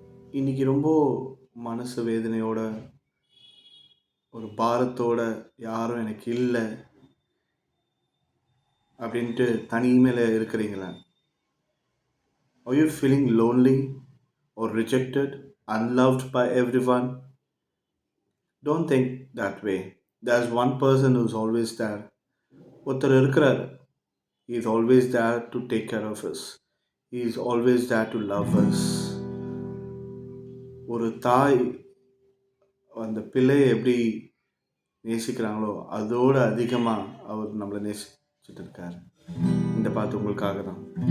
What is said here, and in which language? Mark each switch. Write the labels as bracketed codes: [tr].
[ta] இன்னைக்கு ரொம்ப மனசு வேதனையோட, ஒரு பாரத்தோட யாரும் எனக்கு இல்ல அப்படின்ட்டு தனிமையில இருக்கிறீங்களா? [en] Are you feeling lonely or rejected, unloved by everyone? Don't think that way. There's one person who's always there. [ta] ஒருத்தர் இருக்கிறார். [en] He is always there to take care of us. He is always there to love us. [ta] ஒரு தாய் அந்த பிள்ளையை எப்படி நேசிக்கிறாங்களோ அதோட அதிகமாக அவர் நம்மளை நேசிச்சுட்டு இருக்காரு. இந்த பாட்டு உங்களுக்காக தான்.